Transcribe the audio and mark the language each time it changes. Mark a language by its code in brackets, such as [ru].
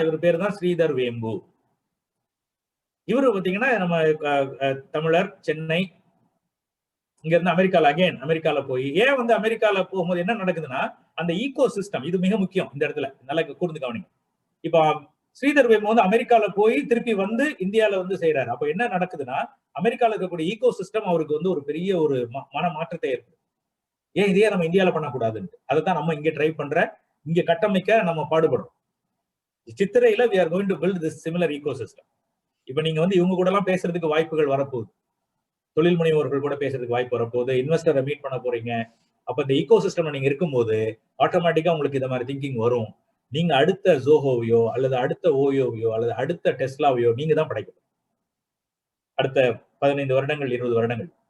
[ta] இவர் பேரு தான் ஸ்ரீதர் வேம்பு. இவரு பாத்தீங்கன்னா நம்ம தமிழர், சென்னை, இங்க இருந்து அமெரிக்கால போய் ஏன் வந்து அமெரிக்கால போகும்போது என்ன நடக்குதுன்னா, அந்த ஈகோ சிஸ்டம் இது மிக முக்கியம் இந்த இடத்துல, நல்லா கூர்ந்து கவனிங்க. இப்ப ஸ்ரீதர் வேம்பு வந்து அமெரிக்கால போய் திருப்பி வந்து இந்தியால வந்து செய்யறாரு. அப்ப என்ன நடக்குதுன்னா, அமெரிக்கால இருக்கக்கூடிய ஈகோ சிஸ்டம் அவருக்கு வந்து ஒரு பெரிய ஒரு மன மாற்றத்தை ஏற்படுது. ஏன் இதையே நம்ம இந்தியால பண்ணக்கூடாதுன்னு, அதை தான் நம்ம இங்க ட்ரை பண்ற, இங்க கட்டமைக்க நம்ம பாடுபடுறோம். [en] சித்திரையில we are going to build this similar ecosystem. [ta] இப்ப நீங்க வந்து இவங்க கூட எல்லாம் பேசுறதுக்கு வாய்ப்புகள் வரப்போகுது, தொழில் முனைவோர்கள் கூட பேசுறதுக்கு வாய்ப்பு வரப்போகுது, இன்வெஸ்டரை மீட் பண்ண போறீங்க. அப்ப இந்த ஈகோ சிஸ்டம்ல நீங்க இருக்கும்போது ஆட்டோமேட்டிக்கா உங்களுக்கு இந்த மாதிரி திங்கிங் வரும். நீங்க அடுத்த ஜோஹோவையோ அல்லது அடுத்த ஓயோவையோ அல்லது அடுத்த டெஸ்லாவையோ நீங்க தான் படைக்கணும் அடுத்த 15 வருடங்கள் 20 வருடங்கள்.